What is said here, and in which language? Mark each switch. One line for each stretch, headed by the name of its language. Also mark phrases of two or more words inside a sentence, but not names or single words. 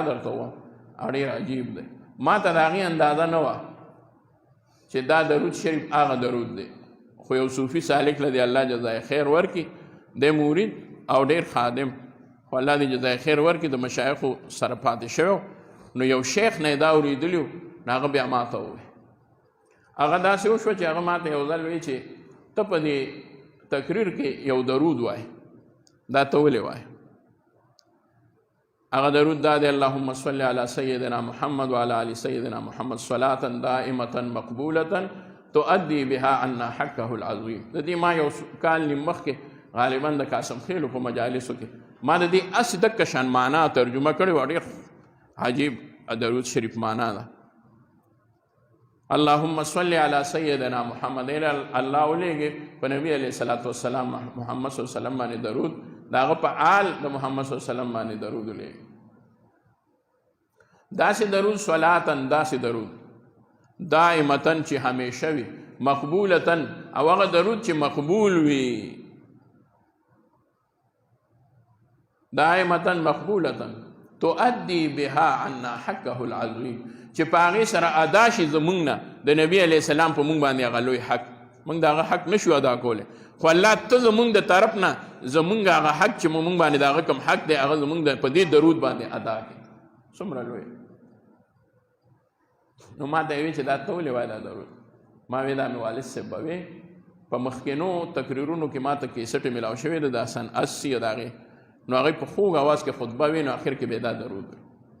Pashto: درته ووایم او ډېر عجیب دی ما ته د هغې اندازه نه وه چې دا درود شریف هغه درود دی خو یو صوفي سالک له دې الله جزای خیر ورکړي دی مرید او ډېر خادم خو الله دې جزای خیر ورکړي د مشایخو سره پاتې شوی نو یو شیخ نه یې دا اورېدلي وو نو هغه بیا ما ته وویل هغه داسې وشوه چې هغه ما ته یو ځل وایي چې ته په دې تقریر کې یو درود وایه دا ته ولې وایه هغه درود دا دی
Arabic: اللهم صل علی سیدنا محمد وعلى آل سیدنا محمد صلاة دائمة مقبولة تؤدي بها عنا حقه العظیم
Pashto: د دې ما یو کال نیم مخکې غالبا د قاسم خیلو په مجالسو کې ما د دې اس دکه شان معنا ترجمه کړې وه ډېر عجیب درود شریف معنا ده
Arabic: اللهم صل علی سیدنا محمد
Pashto: الله ولیږي په نبی
Arabic: علیه الصلاة والسلام
Pashto: محمد
Arabic: صلی الله علیه وسلم
Pashto: باندې درود د هغه په آل د محمد
Arabic: صلی الله علیه وسلم
Pashto: باندې درود ولیږي داسې درود صلاتن داسې درود دائمتن چې همیشه وي مقبولتن او هغه درود چې مقبول وي
Arabic: دائمتن مقبولتن تؤدي بها عنا حقه العظیم
Pashto: چې په هغې سره ادا شي زموږ نه د نبي
Arabic: علیه السلام
Pashto: په موږ باندې هغه لوی حق موږ د هغه حق نشو ادا کولی خو الله ته زموږ د طرف نه زموږ هغه حق چې موږ باندې د هغه کوم حق دی هغه زموږ په دې درود باندې ادا کړي څومره لوی نو ما ته یې ویل چې دا ته ولې وایې دا درود ما ویل دا مې والد صاحب به وی په مخکینو تقریرونو کې ما ته کیسټې میلاو شوې ده د سن 80 د هغې نو هغوی په خوږ اواز کې خطبه وي نو اخر کې به دا درود وي